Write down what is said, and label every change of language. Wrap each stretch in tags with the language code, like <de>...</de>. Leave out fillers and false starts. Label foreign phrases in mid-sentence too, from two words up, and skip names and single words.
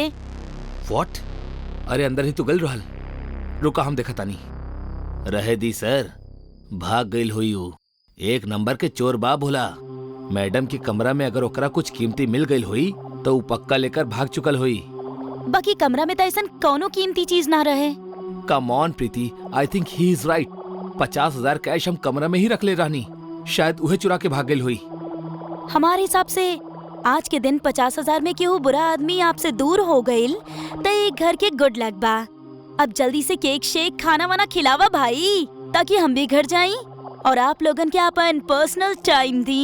<bho>व्हाट? अरे अंदर ही तो गल रहल। रुका, हम देखा तानी। रहे दी सर, भाग गईल हुई हूँ। 1 नंबर के चोर बा भोला। मैडम के कमरा में अगर ओकरा कुछ कीमती मिल गईल हुई तो उ पक्का लेकर भाग चुकल हुई। बाकी कमरा में तो ऐसा कौनो कीमती चीज ना रहे।</bho> <en>Come on प्रीति, I think he is right.</en> <bho>50,000 कैश हम कमरा में ही रख ले रहनी, शायद उहे चुरा के भाग गईल हुई। हमारे हिसाब से आज के दिन 50,000 में केहू बुरा आदमी आपसे दूर हो गईल तो एक घर के</bho> <en>good luck</en> <bho>बा। अब जल्दी से केक शेक खाना वाना खिलावा भाई, ताकि हम भी घर जाएं और आप लोगन के अपन</bho> <en>personal time</en> <bho>दी।</bho>